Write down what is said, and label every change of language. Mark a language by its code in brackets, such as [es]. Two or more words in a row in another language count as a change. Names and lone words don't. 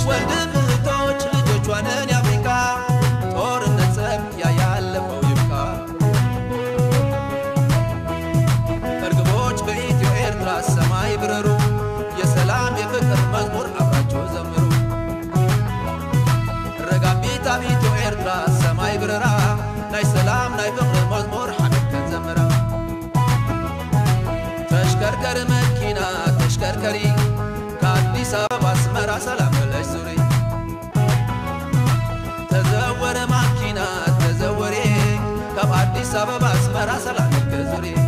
[am] ወንድም እህቶች ልጆቿንን የአፍሪካ ጦርነት ጸብ ያያለፈው ይብቃ እርግቦች በኢትዮ ኤርትራ ሰማይ ብረሩ የሰላም የፍቅር መዝሙር አብራቸው ዘምሩ [ti] ረጋቢታ በኢትዮ ኤርትራ ሰማይ ብረራ ናይ ሰላም ናይ ፍቅር መዝሙር ሐቢብከን ዘምራ [am] ተሽከርከር መኪና ተሽከርከሪ ከአዲስ አበባ አስመራ ሰላም ብለሽ ዙሪ [ti] ተዘወረ ማኪና ተዘወሬ [am] ከአዲስ አበባ አስመራ ሰላም ብለሽ ዙሪ